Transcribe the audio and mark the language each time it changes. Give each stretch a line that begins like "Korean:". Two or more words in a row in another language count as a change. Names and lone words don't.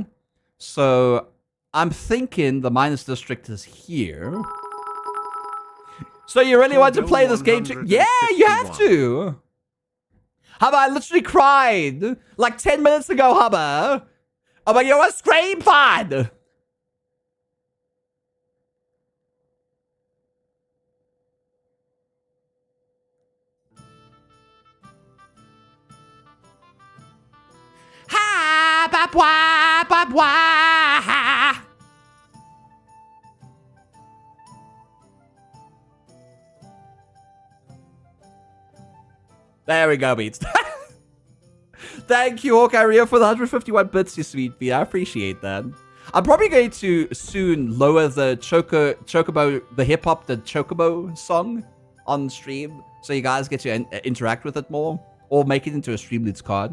English: So I'm thinking the miners district is here. So you really want to play this game too? Yeah, you have to. Hubba, I literally cried like 10 minutes ago, Hubba. Oh my, you're a scream fan. Ha, ba, bwa, ba, bwa. There we go, Beats. Thank you, Hawkeye Rio, for the 151 bits, you sweet bee. I appreciate that. I'm probably going to soon lower the Chocobo, the hip-hop, the Chocobo song on stream, so you guys get to interact with it more, or make it into a Streamloots card.